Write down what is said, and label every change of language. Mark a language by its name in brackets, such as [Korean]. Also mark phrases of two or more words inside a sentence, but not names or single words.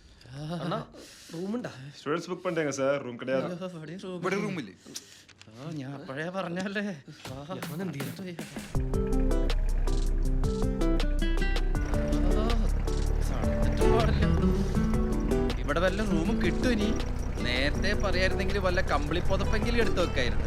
[Malayalam] அண்ணா റൂമുണ്ടാ? [English] students book [Tamil] பண்ணிட்டேங்க சார் ரூம் கிடையாது. [Malayalam] ഇവിടെ റൂമില്ലേ? ഞാൻ അപ്പോഴേ പറഞ്ഞല്ലേ. ഇവിടെ വല്ല റൂമും കിട്ടും. ഇനി നേരത്തെ പറയായിരുന്നെങ്കിൽ വല്ല കമ്പിളി പുതപ്പെങ്കിലും എടുത്തു വെക്കായിരുന്നു.